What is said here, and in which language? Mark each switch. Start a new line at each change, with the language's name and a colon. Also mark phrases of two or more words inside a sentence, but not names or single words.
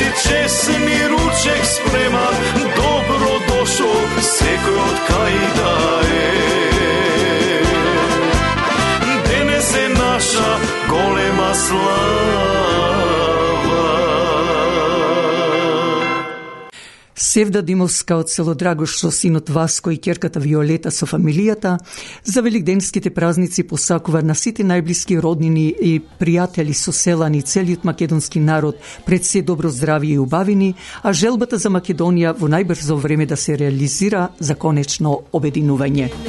Macedonian: чесни ручек спрема, добро дошао секој од кајда је. Данес је наша голема слава. Севда Димовска од село Драгош со синот Васко и ќерката Виолета со фамилијата за великденските празници посакува на сите најблиски роднини и пријатели со селани и целиот македонски народ пред се добро здравје и убавини, а желбата за Македонија во најбрзо време да се реализира за конечно обединување.